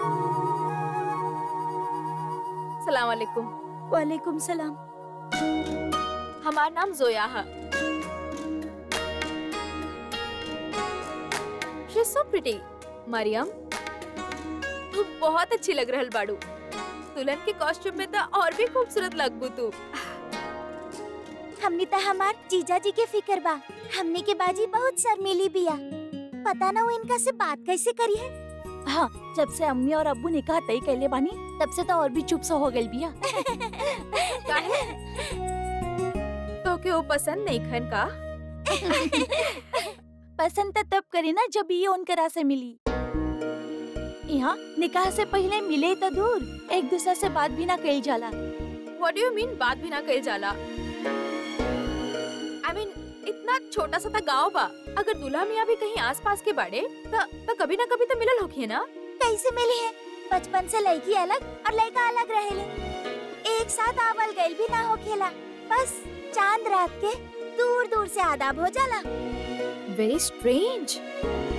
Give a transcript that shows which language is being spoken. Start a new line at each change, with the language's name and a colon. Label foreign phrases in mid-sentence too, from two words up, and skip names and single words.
Arabic: سلام عليكم. وعليكم السلام.
Bhojpuri: हमार नाम जोया है।
English: She is so pretty।
Bhojpuri: मरियम, तू बहुत अच्छी लग रहल बाड़ू। दुल्हन के कॉस्ट्यूम में तो और भी खूबसूरत लगबू तू। हमनी तो हमार जीजा जी के फिकर बा। हमनी के बाजी बहुत शर्मीली बिया, पता ना वो इनका से बात कैसे करी है। हाँ, जब से अम्मी और अब्बू निकाह तय कैले बानी तब से तो और भी चुप सा हो गई बिया। तो के वो पसंद नहीं खन का? पसंद तो तब करी ना जब ये उनकरा से मिली। यहाँ निकाह से पहले मिले तो दूर, एक दूसरे से बात भी ना कही जाला।
English: What do you mean
Bhojpuri: बात भी ना कही जाला?
English: I mean
Bhojpuri: इतना छोटा सा गाँव बा, अगर दूल्हा मियाँ भी कहीं आसपास के बाड़े तो कभी ना कभी तो मिलल होखी ना। कैसे मिली है? बचपन से लड़की अलग और लड़का अलग रहेले, एक साथ आवल गइल भी ना होखेला। बस चांद रात के दूर दूर से आदाब हो जाला।